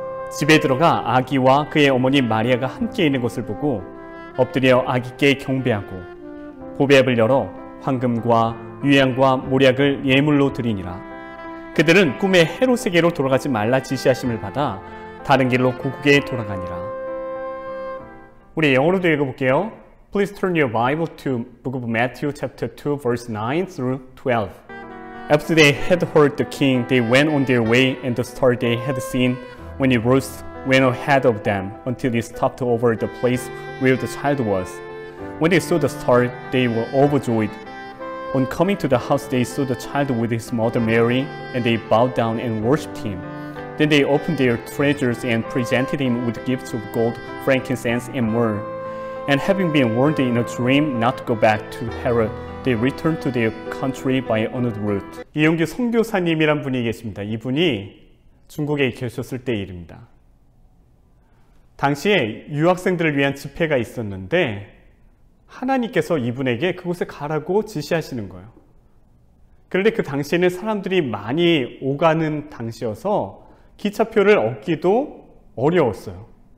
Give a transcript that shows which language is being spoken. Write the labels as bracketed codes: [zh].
[ko] 집에 들어가 아기와 그의 어머니 마리아가 함께 있는 것을 보고 엎드려 아기께 경배하고 보배압을 열어 황금과 유향과 모략을 예물로 드리니라. 그들은 꿈에 헤롯에게로 돌아가지 말라 지시하심을 받아 다른 길로 고국에 돌아가니라. 우리 영어로도 읽어볼게요. [en] Please turn your Bible to Book of Matthew chapter 2 verse 9 through 12. After they had heard the king, they went on their way, and the star they had seen when it rose went ahead of them until it stopped over the place where the child was. When they saw the star, they were overjoyed. On coming to the house, they saw the child with his mother Mary, and they bowed down and worshipped him. Then they opened their treasures and presented him with gifts of gold, frankincense, and myrrh. And having been warned in a dream not to go back to Herod, they returned to their country by another route. [ko] 이용규 선교사님이란 분이 계십니다. 이분이 중국에 계셨을 때 일입니다. 당시에 유학생들을 위한 집회가 있었는데 하나님께서 이분에게 그곳에 가라고 지시하시는 거예요. 그런데 그 당시에는 사람들이 많이 오가는 당시여서 기차표를 얻기도 어려웠어요.